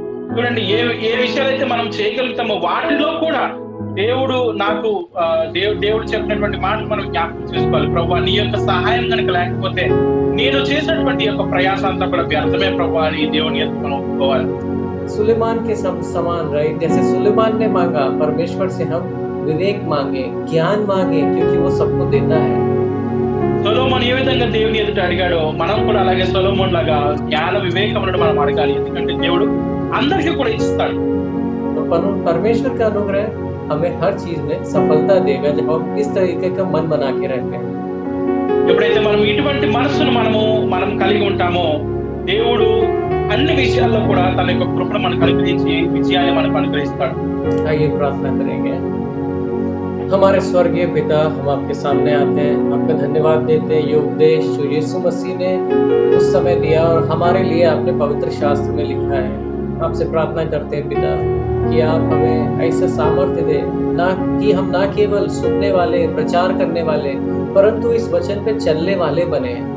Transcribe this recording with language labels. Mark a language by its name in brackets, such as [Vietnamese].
[Telugu] చూడండి ఏ విషయాలైతే మనం చేయగలుగుతామో వాటిలో కూడా దేవుడు నాకు దేవుడు చెప్పినటువంటి మాట మనం జ్ఞాపకం చేసుకోవాలి. ప్రభువా నీ యొక్క సహాయం కనుక లేకపోతే నేను చేసినటువంటి యొక్క ప్రయాస అంతా కూడా వ్యర్థమే ప్రభువా అని దేవుని యొక్క మనం ఒప్పుకోవాలి. [Hindi] सुलेमान के समान रहे, जैसे सुलेमान ने मांगा, परमेश्वर से हम विवेक मांगे, ज्ञान मांगे, क्योंकि वो सबको देता है। [Telugu] సొలొమోను ఏ విధంగా దేవుని ఎదుట అడిగాడో మనం కూడా అలాగే సొలొమోను లాగా జ్ఞాన వివేకములను మనం అడగాలి, ఎందుకంటే దేవుడు అందరికీ కూడా ఇస్తాడు. [Hindi] तो परमेश्वर का अनुग्रह हमें हर चीज में सफलता देगा जब हम इस तरीके का मन बना के रहते हैं। [Telugu] ఎప్పుడైతే మనం ఇటువంటి మనసును మనం కలిగి ఉంటామో దేవుడు అన్ని విషయాల్లో కూడా తన యొక్క కృపను మనకు అనుగ్రహించి విజయాన్ని మనకు అనుగ్రహిస్తాడు. [Hindi] आइए प्रार्थना करेंगे। हमारे स्वर्गीय पिता, हम आपके सामने आते हैं, आपका धन्यवाद देते हैं ये उपदेश जो यीशु मसीह ने उस समय दिया और हमारे लिए आपने पवित्र शास्त्र में लिखा है। आपसे प्रार्थना करते हैं पिता कि आप हमें ऐसा सामर्थ्य दे, हम ना केवल सुनने वाले, प्रचार करने वाले, परंतु इस वचन पे चलने वाले बने।